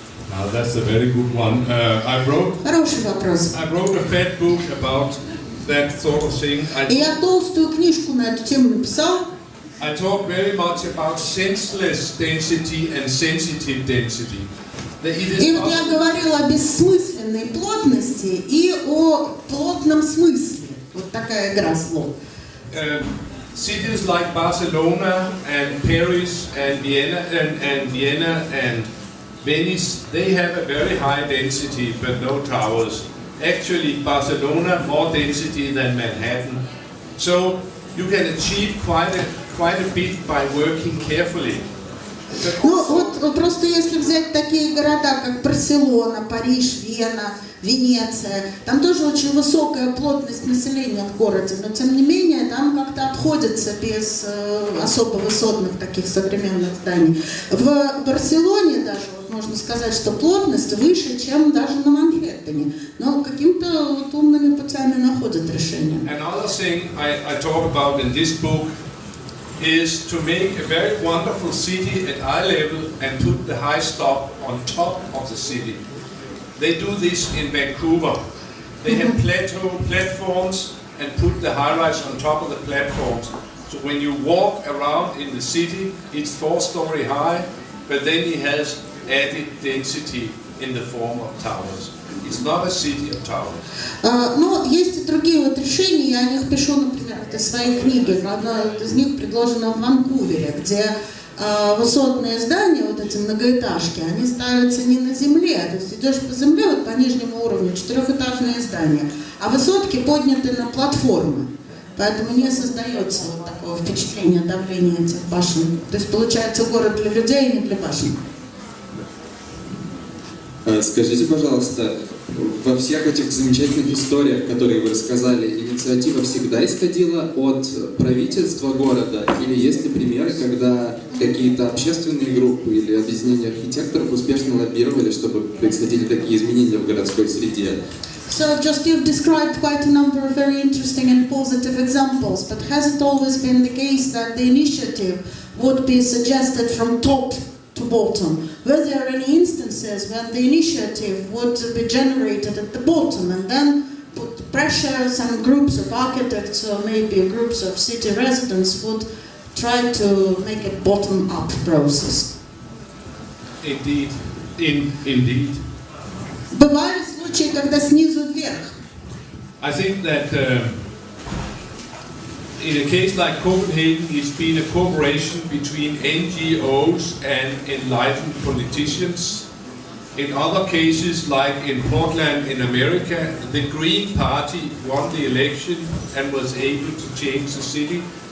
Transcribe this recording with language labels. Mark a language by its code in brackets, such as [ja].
[en] Now that's a very good one. [ru] Хороший вопрос. [en] I wrote a fat book about that sort of thing. [ru] И я толстую книжку на эту тему написал. [en] I talk very much about senseless density and sensitive density. [ru] И вот я говорила о бессмысленной плотности и о плотном смысле. Вот такая игра слов. [en] Cities like Barcelona and Paris and Vienna and Venice, they have a very high density but no towers. Actually, Barcelona more density than Manhattan. So you can achieve quite a bit by working carefully. [ru] Ну вот просто если взять такие города, как Барселона, Париж, Вена, Венеция, там тоже очень высокая плотность населения в городе, но тем не менее там как-то обходится без особо высотных таких современных зданий. В Барселоне даже вот можно сказать, что плотность выше, чем даже на Манхэттене, но каким-то вот умными путями находят решение. [en] Another thing I talk about in this book is to make a very wonderful city at eye level and put the high stop on top of the city. They do this in Vancouver. They have platforms and put the high-rise on top of the platforms. So when you walk around in the city, it's 4-story high, but then it has added density in the form of towers. It's not a city of towers. [ru] Но есть и другие вот решения, я о них пишу, например, в своей книге. Одна из них предложена в Ванкувере, где высотные здания, вот эти многоэтажки, они ставятся не на земле, то есть идешь по земле, вот по нижнему уровню, 4-этажные здания, а высотки подняты на платформы. Поэтому не создается вот такого впечатления давления этих башен. То есть получается город для людей, не для башен. Скажите, пожалуйста, во всех этих замечательных историях, которые вы рассказали, инициатива всегда исходила от правительства города? Или есть ли примеры, когда какие-то общественные группы или объединения архитекторов успешно лоббировали, чтобы происходили такие изменения в городской среде? [en] So just you've described quite a number of very interesting and positive examples, but has it always been the case that the initiative would be suggested from top to bottom? Were there any instances when the initiative would be generated at the bottom and then put pressure, some groups of architects or maybe groups of city residents would try to make a bottom-up process? Indeed. Indeed. [ru] Бывали случаи, когда снизу вверх. [en] I think that in a case like Copenhagen, it's been a cooperation between NGOs and enlightened politicians. In other cases, like in Portland in America, the Green Party won the election and was able to change the city.